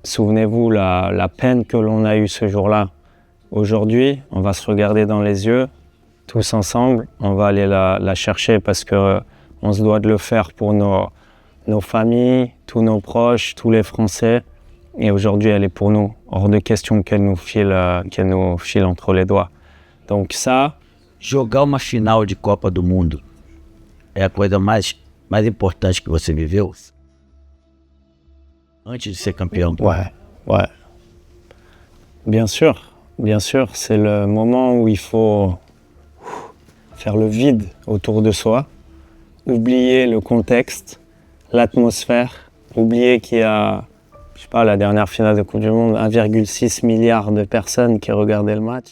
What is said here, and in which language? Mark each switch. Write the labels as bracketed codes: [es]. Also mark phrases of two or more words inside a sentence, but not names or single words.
[fr] souvenez-vous la peine que l'on a eue ce jour-là. Aujourd'hui, on va se regarder dans les yeux, tous ensemble, on va aller la chercher parce qu'on se doit de le faire pour nos familles, tous nos proches, tous les Français. Et aujourd'hui, elle est pour nous. Hors de question qu'elle nous file entre les doigts. Donc ça... [pt] Jogar uma final de Copa do Mundo é a coisa mais importante que você viveu antes de ser campeão? [fr] Ouais. Bien sûr, c'est le moment où il faut faire le vide autour de soi, oublier le contexte, l'atmosphère, oublier qu'il y a, je sais pas, la dernière finale de Coupe du Monde, 1,6 milliard de personnes qui regardaient le match.